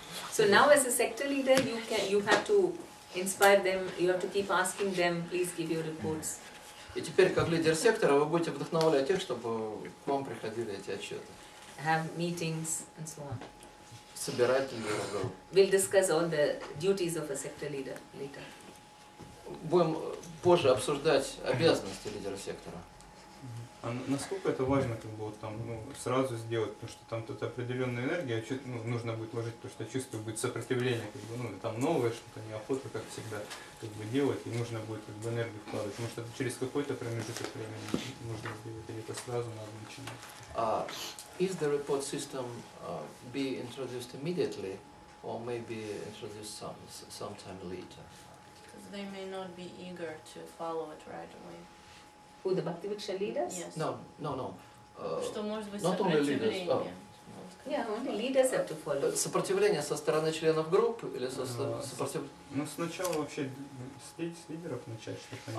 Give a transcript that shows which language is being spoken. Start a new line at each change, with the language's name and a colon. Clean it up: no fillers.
English: So now as a sector leader, you have to inspire them, you have to keep asking them, please give your reports.
Russian: И теперь, как лидер сектора, вы будете вдохновлять их, чтобы к вам приходили эти отчеты.
English: Have meetings and so on.
Russian: Собирать лидеров.
English: We'll discuss all the duties of a sector leader later.
Russian: Будем позже обсуждать обязанности лидера сектора. А насколько это важно, как бы вот там, ну, сразу сделать, потому что там тут определенная энергия, ну, нужно будет вложить, потому что я чувствую, будет сопротивление, как бы, ну, там новое что-то, неохота, как всегда, как бы делать, и нужно будет как бы энергию вкладывать, потому что через какой-то промежуток времени нужно сделать, или это сразу надо начинать.
English: Is the report system be introduced immediately, or maybe introduced sometime later? Because they may not be eager to follow it right away. Who, the Bhakti Vriksha leaders? Yes. No.
Russian: Что может быть
English: not only leaders.
Russian: сопротивление.
English: Yeah, only leaders have to follow.
Russian: Сопротивление со стороны членов групп или сопротивление? Ну, сначала вообще с лидеров начать, чтобы